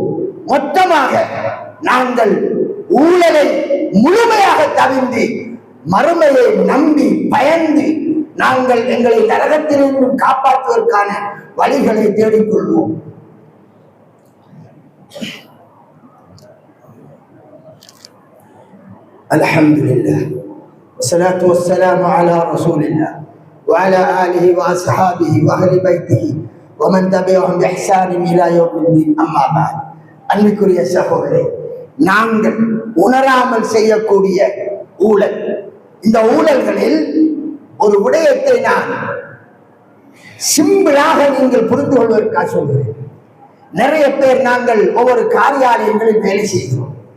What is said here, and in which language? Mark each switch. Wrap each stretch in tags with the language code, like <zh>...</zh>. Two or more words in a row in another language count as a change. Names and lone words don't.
<ta>மொத்தமாக நாங்கள் ஊழலை முழுமையாக தவிர்த்து மறுமையை நம்பி பயந்து நாங்கள் எங்களை நரகத்திலிருந்து காப்பாற்றுவதற்கான வழிகளை தேடிக்கொள்வோம்.</ta> <ar>الحمد لله والصلاة والسلام على رسول الله وعلى آله وأصحابه وأهل بيته ومن تبعهم بإحسان إلى يوم الدين. أما بعد.</ar> <ta>அன்பிற்குரிய சகோதரரே, நாங்கள் உணராமல் செய்யக்கூடிய ஊழல், இந்த ஊழல்களில் ஒரு விடயத்தை நான் சிம்பிளாக நீங்கள் புரிந்து கொள்வதற்காக சொல்கிறேன். நிறைய பேர் நாங்கள் ஒவ்வொரு காரியாலயங்களில் வேலை செய்கிறோம்.</ta>